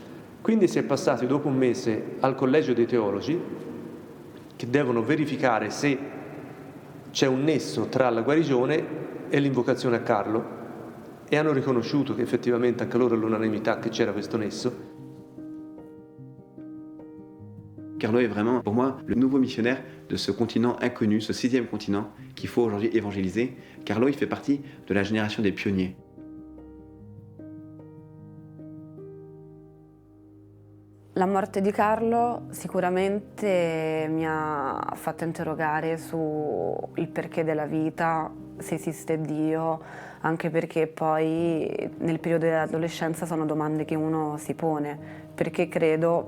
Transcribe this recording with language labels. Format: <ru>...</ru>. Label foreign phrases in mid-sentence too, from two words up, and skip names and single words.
<it>Quindi si è passati dopo un mese al collegio dei teologi che devono verificare se c'è un nesso tra la guarigione e l'invocazione a Carlo, e hanno riconosciuto che effettivamente anche loro all'unanimità che c'era questo nesso.</it> <fr>Carlo est vraiment, pour moi, le nouveau missionnaire de ce continent inconnu, ce 6e continent qu'il faut aujourd'hui évangéliser. Carlo, il fait partie de la génération des pionniers.</fr> <it>La morte di Carlo sicuramente mi ha fatto interrogare sul perché della vita, se esiste Dio, anche perché poi nel periodo dell'adolescenza sono domande che uno si pone. Perché credo?</it>